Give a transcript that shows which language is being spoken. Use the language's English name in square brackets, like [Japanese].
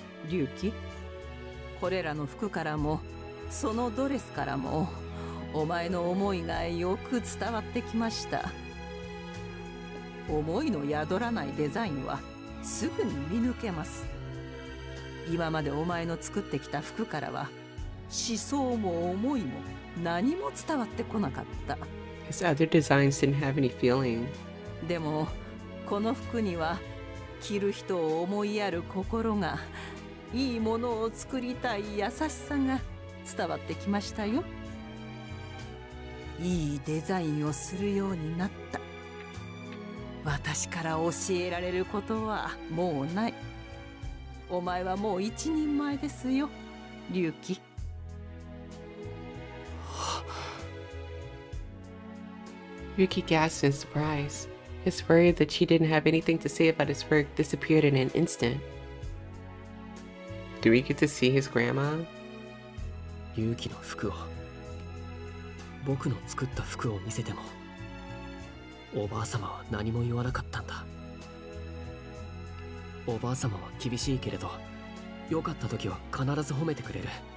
[Japanese] 龍騎、これらの服からもそのドレスからもお前の思いがよく伝わってきました。思いの宿らないデザインはすぐに見抜けます。今までお前の作ってきた服からは思想も思いも何も伝わってこなかった。 [English] His other designs didn't have any feeling. [Japanese] でもこの服には着る人を思いやる心が、いいものを作りたい優しさが伝わってきましたよ。いいデザインをするようになった。私から教えられることはもうない。お前はもう一人前ですよ、龍騎。 [English] Ryuki gasped in surprise. His worry that she didn't have anything to say about his work disappeared in an instant. Do we get to see his grandma? [Japanese] 龍騎の服を、僕の作った服を見せてもおばあ様は何も言わなかったんだ。おばあ様は厳しいけれど良かった時は必ず褒めてくれる。